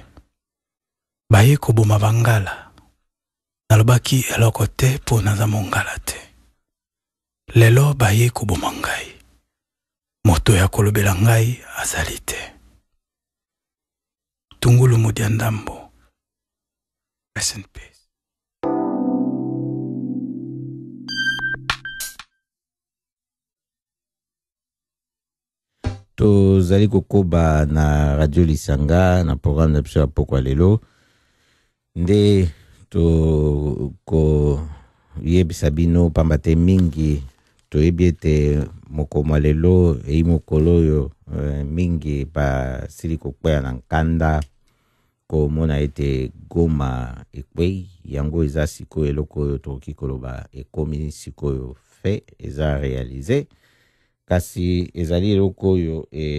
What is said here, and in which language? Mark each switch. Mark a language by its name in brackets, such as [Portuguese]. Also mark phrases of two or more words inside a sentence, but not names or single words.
[Lingala] Baye koboma bangala nalobaki eloko te mpo naza mongala te. Lelo baye koboma ngai, moto ya kolobela ngai azali te. Tungulu Mudia Ndambo. [English] Rest in peace. [Lingala] Tozali kokoba na Radio Lisanga na programme na biso ya pokwa lelo nde ko yebisa bino pamba te mingi toyebi ete mokoma lelo eyi mokolo oyo mingi basili kokwea na nkanda komona ete Goma ekwei yango eza sikoyo eloko oyo tokoki koloba ekomi sikoyo fe eza realize, kasi ezali eloko oyo